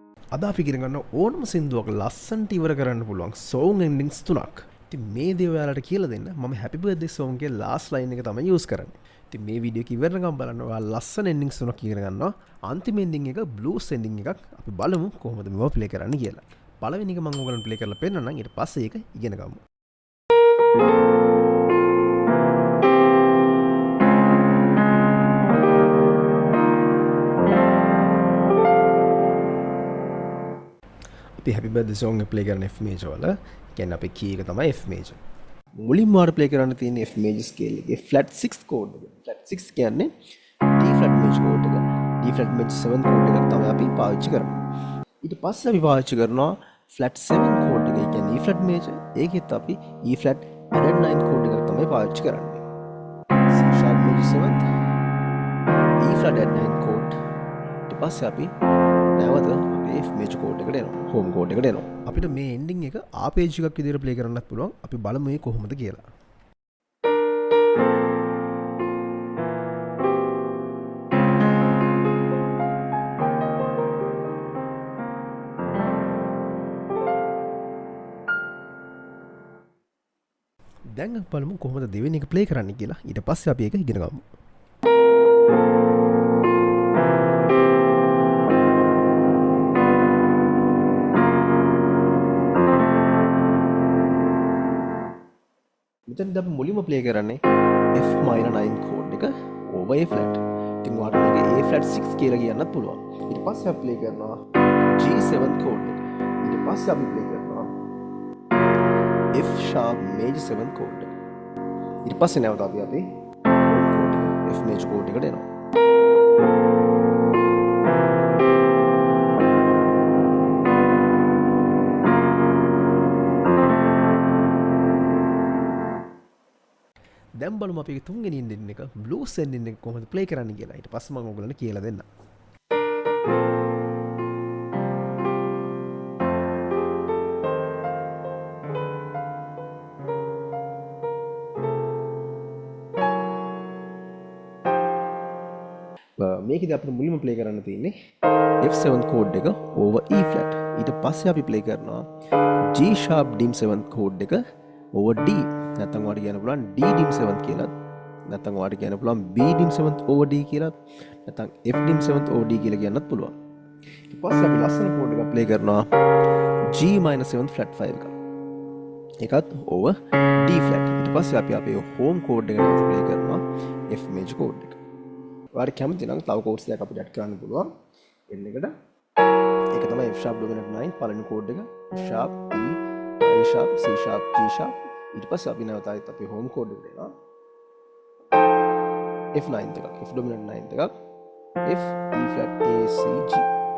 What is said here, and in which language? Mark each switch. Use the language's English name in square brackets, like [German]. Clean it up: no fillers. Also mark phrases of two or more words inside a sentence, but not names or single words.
[Sinhala] අද අපි ඉගෙන ගන්න ඕනම සින්දුවක් ලස්සනට ඉවර කරන්න පුළුවන් [English] song endings [Sinhala] තුනක්. ඉතින් මේ දේ ඔයාලට කියලා දෙන්න මම [English] happy birthday song [Sinhala] එකේ [English] last line [Sinhala] එක තමයි use කරන්නේ. ඉතින් මේ වීඩියෝ එක ඉවරනකම් බලන්න ඔයාලා ලස්සන endings තුනක් ඉගෙන ගන්නවා. අන්තිම ending එක [English] blues ending [Sinhala] එකක්. අපි බලමු කොහොමද මේව play කරන්න කියලා. පළවෙනි එක මම ඔයගලන්ට play කරලා පෙන්නන්නම්. ඊට පස්සේ ඒක ඉගෙන ගමු. අපි [English] happy birthday song [Sinhala] එක play කරන [English] F major [Sinhala] වල කියන්නේ අපේ key එක තමයි [English] F major. [Sinhala] මුලින්ම ආර play කරන්න තියෙන [English] F major scale [Sinhala] එකේ [English] flat 6 chord [Sinhala] එක. [English] flat 6 [Sinhala] කියන්නේ [English] D flat major chord [Sinhala] එක. [English] D flat major 7 chord [Sinhala] එක තමයි අපි පාවිච්චි කරන්නේ. ඊට පස්සේ අපි පාවිච්චි කරනවා [English] flat 7 chord [Sinhala] එක. ඒ කියන්නේ [English] E flat major. [Sinhala] ඒකෙත් අපි [English] E flat added 9 chord [Sinhala] එක තමයි පාවිච්චි කරන්නේ. [English] C sharp major 7th E flat added 9 chord. [Sinhala] ඊට පස්සේ අපි නැවත [English] F major chord [Sinhala] එකට එනවා. [English] home chord [Sinhala] එකට එනවා. අපිට මේ ending එක ආපේජ් එකක් විදිහට play කරන්නත් පුළුවන්. අපි බලමු මේ කොහොමද කියලා. දැන් අපි බලමු කොහොමද දෙවෙනි එක play කරන්න කියලා. ඊට පස්සේ අපි ඒක ඉගෙන ගමු. මෙතනදී අපි මුලින්ම play කරන්නේ [English] F minor 9 chord [Sinhala] එක [English] over A flat. [Sinhala] ඉතින් ඔයාලට මේක [English] A flat 6 [Sinhala] කියලා කියන්නත් පුළුවන්. ඊට පස්සේ අපි play කරනවා [English] G7 chord [Sinhala] එක. ඊට පස්සේ අපි play කරනවා [English] F sharp major 7 chord [Sinhala] එක. ඊට පස්සේ නැවත අපි අපේ chord එක [English] F major chord [Sinhala] එකට එනවා. දැන් බලමු අපි තුන්වෙනි ending එක [English] blues ending [Sinhala] එක කොහොමද play කරන්න කියලා. ඊට පස්සේ මම ඔයගලන්ට කියලා දෙන්නම්. මේකදී අපිට මුලින්ම play කරන්න තියෙන්නේ [English] F7 chord [Sinhala] එක [English] over E flat. [Sinhala] ඊට පස්සේ අපි play කරනවා [English] G sharp dim 7 chord [Sinhala] එක [English] over D. [Sinhala] නැත්නම් ඔයාලට කියන්න පුළුවන් [English] D dim 7th [Sinhala] කියලා. නැත්නම් ඔයාලට කියන්න පුළුවන් [English] B dim 7th over D [Sinhala] කියලා. නැත්නම් [English] F dim 7th over D [Sinhala] කියලා කියන්නත් පුළුවන්. ඊට පස්සේ අපි ලස්සන chord එකක් play කරනවා [English] G minor 7th flat 5 [Sinhala] එක. ඒකත් [English] over D flat. [Sinhala] ඊට පස්සේ අපි අපේ [English] home chord [Sinhala] එක නැවත play කරනවා [English] F major chord [Sinhala] එක. ඔයාලට කැමති නම් තව chords එකක් අපිට add කරන්න පුළුවන්. N එකට. ඒක තමයි [English] F sharp dominant 9 [Sinhala] පළවෙනි chord එක. [English] F sharp E A sharp C sharp G sharp. [Sinhala] ඊට පස්සේ අපි නැවතත් අපේ [English] home chord [Sinhala] එකට එනවා F9 එකක් [English] F dominant 9 [Sinhala] එකක් [English] F E flat A C G